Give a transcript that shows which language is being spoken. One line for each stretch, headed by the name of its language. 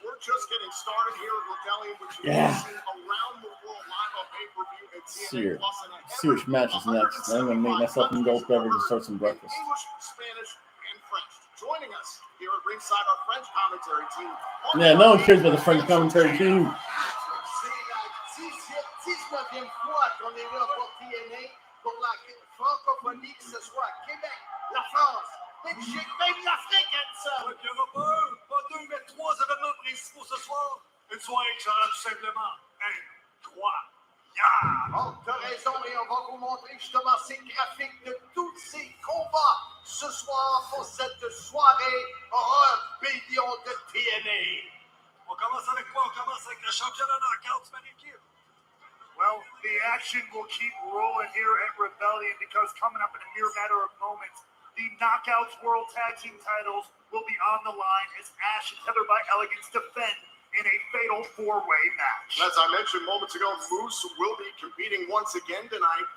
English: We're just getting started here at Rebellion, which you can see around the world live on pay-per-view at TNA Plus and at See which match is next. I'm gonna make myself an adult beverage and start some breakfast. English, Spanish, and French. Joining us here at ringside, our French commentary team. Yeah, no one cares about the French commentary team.
French: C'est la 19e fois qu'on est là pour TNA, pour la francophonie, que ce soit Québec, la France, Belgique, même l'Afrique, Edson. Il n'y aura pas deux, mais trois événements principaux ce soir. Une soirée qui sera tout simplement incroyable. Oh, t'as raison, et on va vous montrer justement ces graphiques de tous ces combats ce soir pour cette soirée Rebellion de TNA. On commence avec quoi? On commence avec le championnat knockouts par équipe.
English: Well, the action will keep rolling here at Rebellion because coming up in a mere matter of moments, the Knockouts World Tag Team titles will be on the line as Ash and Heather by Elegance defend in a fatal four-way match. As I mentioned moments ago, Moose will be competing once again tonight.